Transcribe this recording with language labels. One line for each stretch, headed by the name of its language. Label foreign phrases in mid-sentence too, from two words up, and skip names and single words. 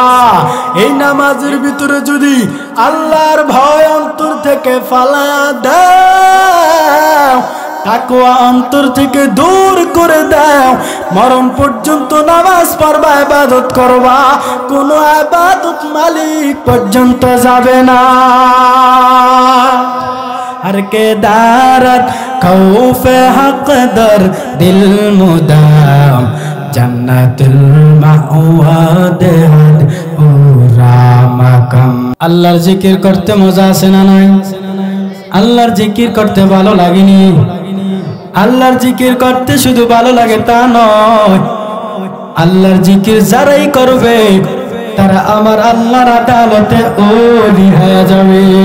Bangla: এই নামাজের ভিতরে যদি আল্লাহর ভয় অন্তর থেকে ফালাইয়া দাও, তাকওয়া অন্তর থেকে দূর করে দাও, মরণ পর্যন্ত নামাজ পড়বা, ইবাদত করবা, কোনো ইবাদত মালিক পর্যন্ত যাবে না।
Persian: هر که دارد خوف حق در دل مدام جنت المأوی دهد او را مقام.
Bangla: আল্লাহর জিকির করতে মজা আছে না নাই? আল্লাহর জিকির করতে ভালো লাগেনি? আল্লাহর জিকির করতে শুধু ভালো লাগে তা নয়, আল্লাহর জিকির যারাই করবে তারা আমার আল্লাহর আদালতে ওলি হয়ে যাবে।